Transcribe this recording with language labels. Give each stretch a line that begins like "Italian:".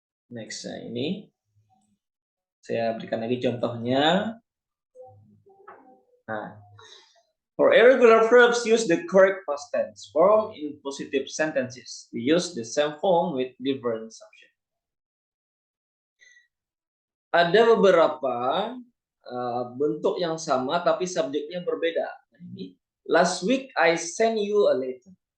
Indonesian: Next, ini saya berikan lagi contohnya.
English: Nah, for irregular verbs, use the correct past tense form in positive sentences. We use the same form with different subject.
Indonesian: Ada beberapa bentuk yang sama tapi subjeknya berbeda.
English: Ini last week I send you a letter.